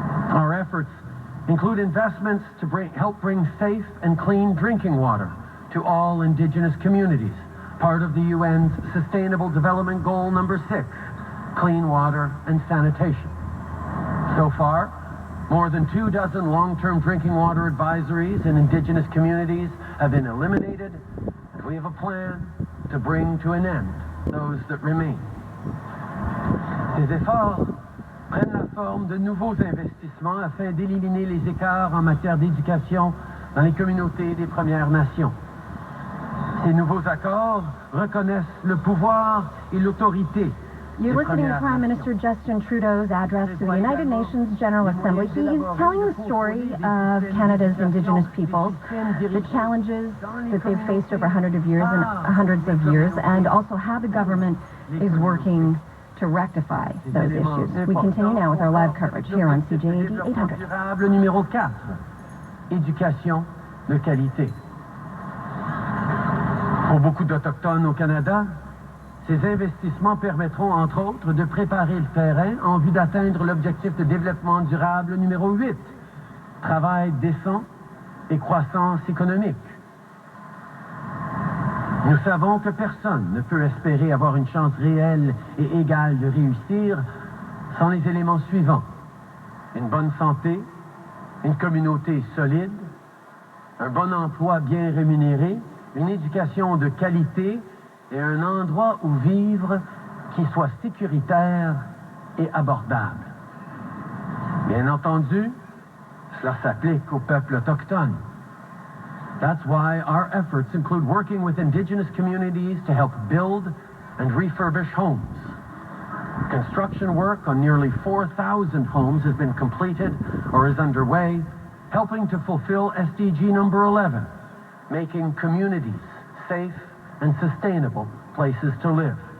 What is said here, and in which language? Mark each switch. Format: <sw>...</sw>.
<en>Our efforts include investments to help bring safe and clean drinking water to all Indigenous communities, part of the UN's Sustainable Development Goal number 6, clean water and sanitation. So far, more than 24 long-term drinking water advisories in Indigenous communities have been eliminated, and we have a plan to bring to an end those that remain.</en> <fr>Ces efforts prennent la forme de nouveaux investissements afin d'éliminer les écarts en matière d'éducation dans les communautés des Premières Nations. Ces nouveaux accords reconnaissent le pouvoir et l'autorité.</fr> <en>You're listening to Prime Minister Justin Trudeau's address to the United Nations General Assembly. He is telling the story of Canada's Indigenous peoples, the challenges that they've faced over hundreds of years, and also how the government is working to rectify those issues. We continue now with our live coverage here on CJAD 800.</en> <fr>Durable numéro 4, éducation de qualité. Pour beaucoup d'Autochtones au Canada, ces investissements permettront, entre autres, de préparer le terrain en vue d'atteindre l'objectif de développement durable numéro 8, travail décent et croissance économique. Nous savons que personne ne peut espérer avoir une chance réelle et égale de réussir sans les éléments suivants: une bonne santé, une communauté solide, un bon emploi bien rémunéré, une éducation de qualité et un endroit où vivre qui soit sécuritaire et abordable. Bien entendu, cela s'applique aux peuples autochtones.</fr> <en>That's why our efforts include working with Indigenous communities to help build and refurbish homes. Construction work on nearly 4,000 homes has been completed or is underway, helping to fulfill SDG number 11, making communities safe and sustainable places to live.</en>